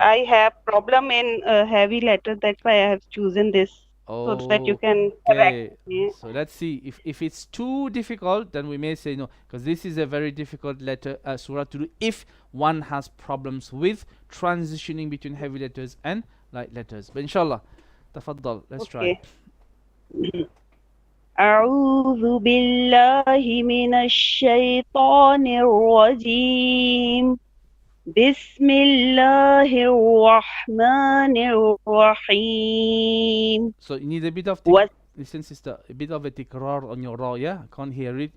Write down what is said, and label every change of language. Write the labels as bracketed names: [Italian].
[English] I have problem in heavy letter. That's why I have chosen this, so that you can correct me. So let's see. If it's too difficult, then we may say no, because this is a very difficult letter surah to do if one has problems with transitioning between heavy letters and light letters. But inshallah, tafaddal. Let's try. [Arabic] أعوذ بالله من الشيطان الرجيم بسم الله الرحمن الرحيم. [English] So you need a bit of listen, sister, a bit of a tikrar on your ra, yeah? I can't hear it.